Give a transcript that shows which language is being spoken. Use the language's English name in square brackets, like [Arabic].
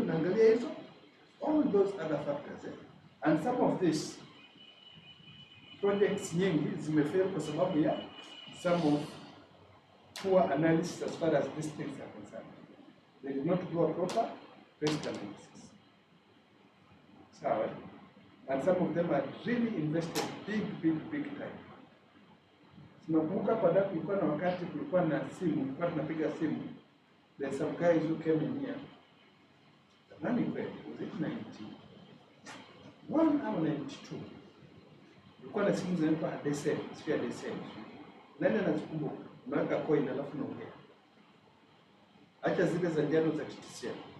[Swahili] Unaangalia hizo [English] all those other factors. And some of these projects [Swahili] nyingi zimefail kwa sababu ya [English] some of poor analysis as far as these things are concerned. They did not do a proper risk analysis. [Swahili] Sawa. [English] And some of them are really invested big time. [Swahili] Tunakumbuka kwa dada kulikuwa na wakati kulikuwa na simu, tulikuwa tunapiga simu. [English] There's some guys who came in here. [Swahili] Nani kweli? [English] Was it [Swahili] 91 au 92? Kulikuwa na simu zinaitwa Adesel, sio Adesel. Nani anazikumbuka? Unaweka coin alafu unaongea. Acha zile za njano za TTCL.